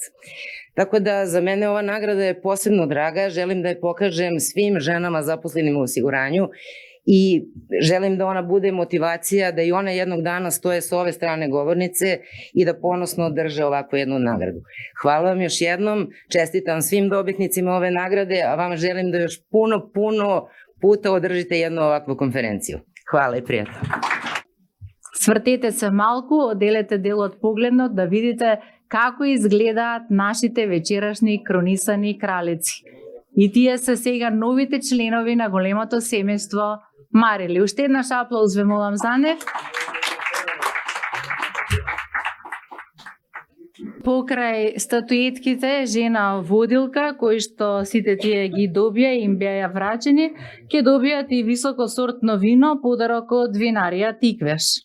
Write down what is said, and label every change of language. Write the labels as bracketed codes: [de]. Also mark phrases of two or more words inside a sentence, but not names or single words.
[sr] Tako da za mene ova nagrada je posebno draga, želim da je pokažem svim ženama zaposlenim u osiguranju i želim da ona bude motivacija da i one jednog dana stoje s ove strane govornice i da ponosno drže ovakvu jednu nagradu. Hvala vam još jednom, čestitam svim dobitnicima ove nagrade, a vam želim da još puno puta održite jednu ovakvu konferenciju. Hvala i prijatno. [mk] Свртете се малку, оделете дел од погледнот да видите како изгледаат нашите вечерашни кронисани кралици. И тие се сега новите членови на големото семејство Марили. Уште еднаш аплауз ве молам за нив. Покрај статуетките жена водилка, кои што сите тие ги добија и им беа врачени, ќе добијат и високосортно вино, подарок од винарија Тиквеш.